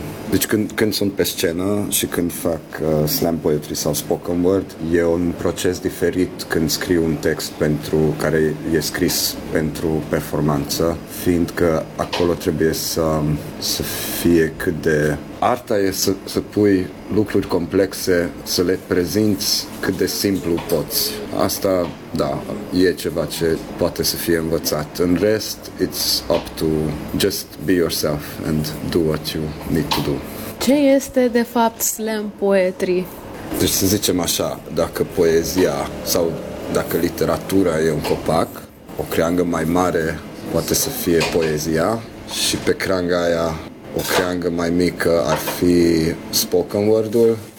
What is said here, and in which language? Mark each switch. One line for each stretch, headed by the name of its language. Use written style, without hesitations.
Romanian: Deci când sunt pe scenă și când fac slam poetry sau spoken word, e un proces diferit când scriu un text pentru care e scris pentru performanță, fiindcă acolo trebuie să fie cât de... Arta e să pui lucruri complexe, să le prezinți cât de simplu poți. Asta, da, e ceva ce poate să fie învățat. În rest,
English: it's up to just be yourself and do what you need to do.
Romanian: Ce este, de fapt, slam poetry? Deci, să zicem așa, dacă poezia sau dacă literatura e un copac, o creangă mai mare poate să fie poezia și pe creanga aia o creangă mai mică ar fi spoken word-ul